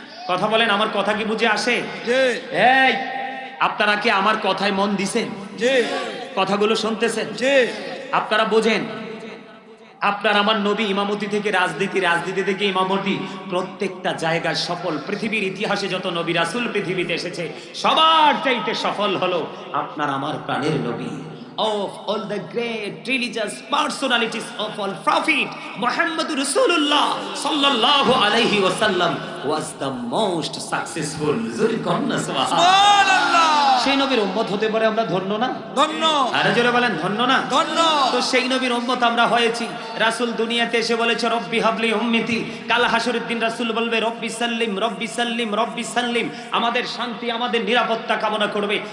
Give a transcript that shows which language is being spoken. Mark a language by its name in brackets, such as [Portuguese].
[Bangla] কথা বলেন, আমার কথা কি বুঝে আসে? এই আপনারা কি আমার কথায় মন দিছেন? কথাগুলো শুনতেছেন? আপনারা বোঝেন আপনার আমার নবী ইমামতি থেকে রাজনীতি, রাজনীতি থেকে ইমামতি, প্রত্যেকটা জায়গায় সফল। পৃথিবীর ইতিহাসে যত নবী রাসূল পৃথিবীতে এসেছে সবার চাইতে সফল হলো আপনার আমার প্রাণের নবী। [English] Of all the great religious personalities of all prophet, Muhammad Rasulullah sallallahu alaihi wasallam was the most successful. [Bangla] জোরে কন্যা সুবহানাল্লাহ। সেই নবীর উম্মত হতে পারে আমরা ধন্য না? ধন্য। আরে জোরে বলেন ধন্য না? ধন্য। তো সেই নবীর উম্মত আমরা হয়েছি। রাসূল দুনিয়াতে এসে বলেছে [Arabic] রব্বি হাবলি উম্মতি। [Bangla] কাল হাসরের দিন রাসূল বলবে [Arabic] রব্বি সাল্লিম রব্বি সাল্লিম রব্বি সাল্লিম, [Bangla] আমাদের শান্তি আমাদের নিরাপত্তা কামনা করবে।